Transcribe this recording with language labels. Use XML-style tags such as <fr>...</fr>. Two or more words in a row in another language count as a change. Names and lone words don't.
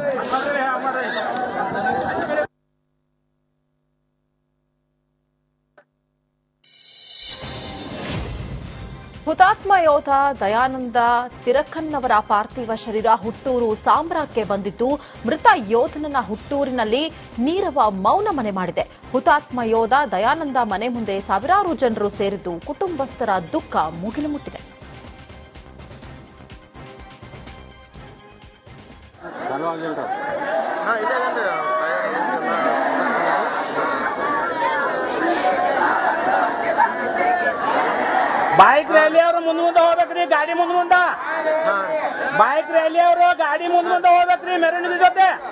<kn>ಹುತಾತ್ಮ ಯೋಧ ದಯಾನಂದ ತಿರಕನ್ನವರ ಪಾರ್ಥಿವ ಶರೀರ ಹುಟ್ಟೂರು ಸಾಂಬ್ರಾಕ್ಕೆ ಬಂದಿದ್ದು, ಮೃತ ಯೋಧನನ್ನ ಹುಟ್ಟೂರಿನಲ್ಲಿ ನೀರವ ಮೌನ ಮನೆ ಮಾಡಿದೆ. ಹುತಾತ್ಮ ಯೋಧ ದಯಾನಂದ ಮನೆ ಮುಂದೆ ಸಾವಿರಾರು ಜನರು ಸೇರಿದ್ದು ಕುಟುಂಬಸ್ಥರ ದುಃಖ ಮುಗಿಲು ಮುಟ್ಟಿದೆ.</kn> <en>bike rally</en> <kn>ಮುಂದೆ ಹೋಗ್ಬೇಕ್ರಿ, ಗಾಡಿ ಮುಂದೆ</kn> <en>bike rally</en> <kn>ಗಾಡಿ ಮುಂದೆ ಹೋಗ್ಬೇಕ್ರಿ ಮೆರವಣಿಗೆ ಜೊತೆ.</kn>